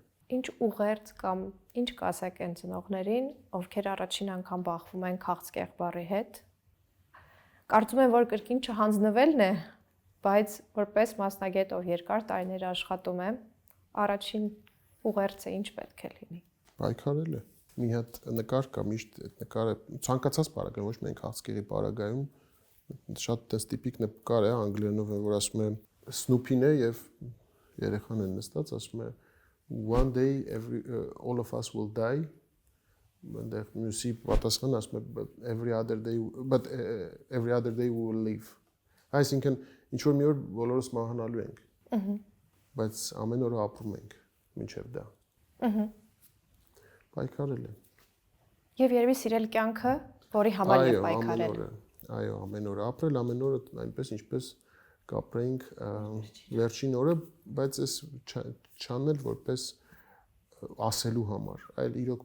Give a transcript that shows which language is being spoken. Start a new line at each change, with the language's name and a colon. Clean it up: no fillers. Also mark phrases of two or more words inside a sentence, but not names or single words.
Armenian: Ինչ ուղերձ կամ ինչ կասեք այն ծնողներին, ովքեր առաջին անգամ բախվում են քաղցկեղբարի հետ։ Կարծում եմ, որ կրկին չհանձնվելն է, բայց որպես մասնագետ, ով երկար տարիներ աշխատում է, առաջին ուղերձը ինչ պետք է լինի։ Պայքարել է։ Մի հատ նկար կա, միշտ այդ նկարը ցանկացած պարագայում, ոչ միայն քաղցկեղի պարագայում, շատ տես տիպիկ նկար է, անգլերենով է, որ ասում է Snoopy-ն է եւ երեխան են նստած, ասում է
English: one day all of us will die,
Armenian: այնտեղ մյուսի պատասխանը ասում է
English: every other day we will live։
Armenian: Այսինքն ինչ որ մի օր բոլորս մահանալու ենք։ Բայց ամեն օր ապրում ենք մինչև դա։ Պայքարել է։ Եվ երևի սիրել կյանքը, որի համար է պայքարել։ Այո, ամեն օր ապրել, ամեն օր այնպես ինչպես կապրեինք վերջին օրը, բայց այս չանել որպես ասելու համար, այլ իրոք